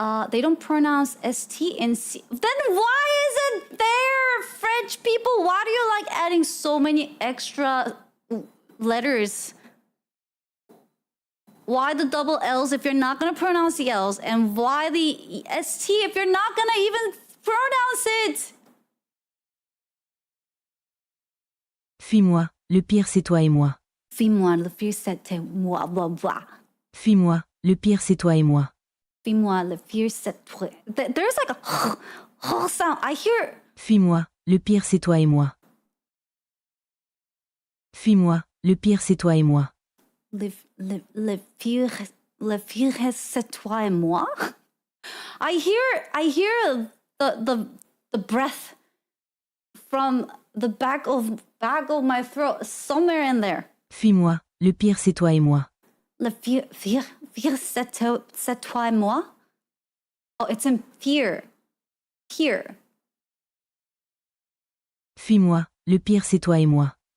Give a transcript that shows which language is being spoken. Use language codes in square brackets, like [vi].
[en] They don't pronounce ST and C. Then why is it there, French people? Why do you like adding so many extra letters? Why the double L's if you're not going to pronounce the L's? And why the ST if you're not going to even pronounce it? [fr] Fuis-moi, le pire c'est toi et moi. Fuis-moi, le pire c'est moi, blah, blah. Fuis-moi, le pire c'est toi et moi. Fuis-moi, le pire c'est toi. [en] There's like a sound. I hear. [fr] Fuis-moi, le pire c'est toi et moi. Fuis-moi, le pire c'est toi et moi. Le pire c'est toi et moi. [en] I hear the breath from the back of my throat somewhere in there. [fr] Fuis-moi, le pire c'est toi et moi. Le pire c'est toi et moi. [en] Oh, it's in fear. Here. [fr] Fuis-moi, le pire c'est toi et moi.